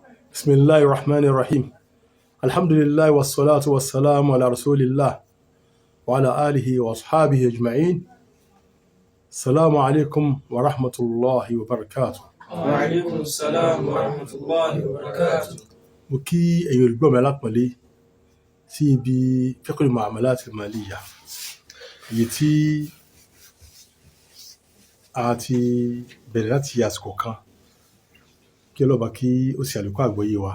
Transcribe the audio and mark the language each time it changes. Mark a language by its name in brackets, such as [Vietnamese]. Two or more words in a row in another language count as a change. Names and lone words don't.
[Arabic] بسم الله الرحمن الرحيم. الحمد لله والصلاة والسلام على رسول الله وعلى آله وأصحابه أجمعين. السلام عليكم ورحمة الله وبركاته. وعليكم السلام ورحمة الله وبركاته. [Yoruba] mo kí ẹ̀yin olùgbọ́ mi alápọ̀nlé sí ibi [Arabic] فقه المعاملات المالية [Yoruba] èyí tí a ti bẹ̀rẹ̀ láti àsìkò kan kí Ọlọ́ba kí ó sì àlékún àgbọ́yé wa.